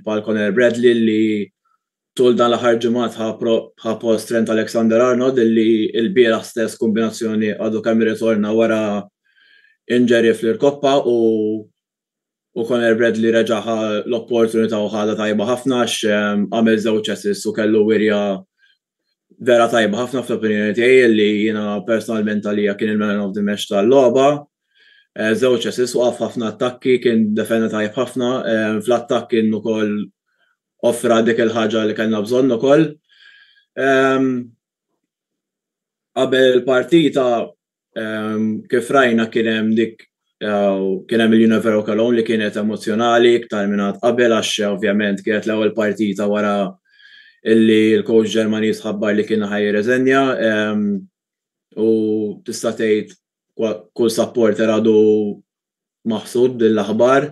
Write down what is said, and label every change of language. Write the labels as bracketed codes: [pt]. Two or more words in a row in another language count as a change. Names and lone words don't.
[mt] bħal Conor Bradley li tul dan l-aħħar ġimgħat ħa post Trent Alexander-Arnold illi l-bieraħ stess kombinazzjoni għadu kemm irritorna wara injury fl-Irkoppa u Conor Bradley reġaħa l-opportunità u ħada tajba ħafna għax għamel żewġ assists u kellu wirja vera tajba ħafna fl-opinjoni tiegħi li jiena personalment għalija kien il- [en] man of the match [mt] tal-logħba. Żewġ assists waqaf ħafna attakki, kien defenda tajb ħafna, fl-attakk kien ukoll offra dik il-ħaġa li kellna bżonn ukoll. Qabel il-partita kif rajna kien hemm il-Universal Cologne li kienet emozjonali iktar minn qabel għax ovvjament kienet l-ewwel partita wara illi l-coach Ġermaniż ħabbar li kien ħajreżenja u tista' tgħid kull supporter għadu maħsud bil-aħbar.